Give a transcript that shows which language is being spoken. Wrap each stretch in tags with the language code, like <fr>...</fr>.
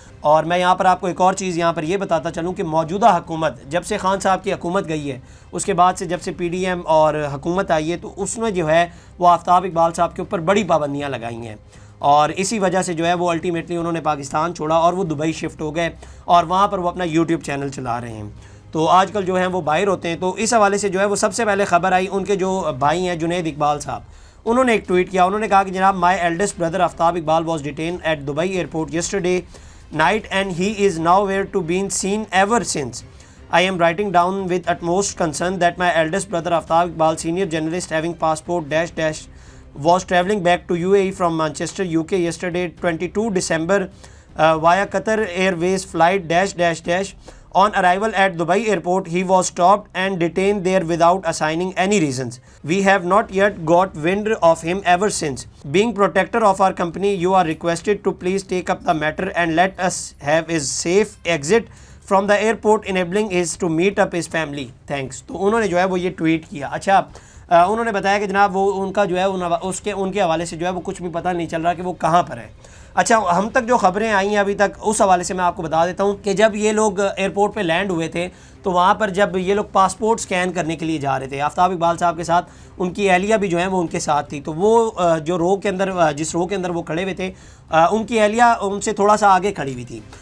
<hi>और मैं यहाँ पर आपको एक और चीज़ यहाँ पर ये बताता चलूँ कि मौजूदा हुकूमत जब से खान साहब की हुकूमत गई है, उसके बाद से जब से PDM और हुकूमत आई है, तो उसमें जो है वो आफ्ताब इकबाल साहब के ऊपर बड़ी पाबंदियाँ लगाई हैं और इसी वजह से जो है वो अल्टीमेटली उन्होंने पाकिस्तान छोड़ा और वो दुबई शिफ्ट हो गए और वहाँ पर वो अपना यूट्यूब चैनल चला रहे हैं। तो आजकल जो है वो बाहर होते हैं। तो इस हवाले से जो है वो सबसे पहले ख़बर आई, उनके जो भाई हैं जुनैद इकबाल साहब, उन्होंने एक ट्वीट किया। उन्होंने कहा कि जनाब</hi> <en>My eldest brother Aftab Iqbal was detain at Dubai airport yesterday night and he is nowhere to be seen ever since. I am writing down with utmost concern that my eldest brother Aftab Iqbal, senior journalist having passport dash was travelling back to UAE from Manchester, UK yesterday 22 December via Qatar Airways flight dash. On arrival at Dubai airport, he was stopped and detained there without assigning any reasons. We have not yet got wind of him ever since. Being protector of our company, you are requested to please take up the matter and let us have his safe exit from the airport, enabling his to meet up his family. Thanks.</en> <hi>तो उन्होंने जो है वो ये tweet किया। अच्छा, उन्होंने बताया कि जनाब वो उनका जो है उनके हवाले से जो है वो कुछ भी पता नहीं चल रहा कि वो कहाँ पर है। अच्छा, हम तक जो ख़बरें आई हैं अभी तक, उस हवाले से मैं आपको बता देता हूँ कि जब ये लोग एयरपोर्ट पे लैंड हुए थे तो वहाँ पर जब ये लोग पासपोर्ट स्कैन करने के लिए जा रहे थे, आफ्ताब इकबाल साहब के साथ उनकी अहलिया भी जो है वो उनके साथ थी। तो वो जो रो के अंदर जिस रो के अंदर वो खड़े हुए थे, उनकी अहलिया उनसे थोड़ा सा आगे खड़ी हुई थी।</hi>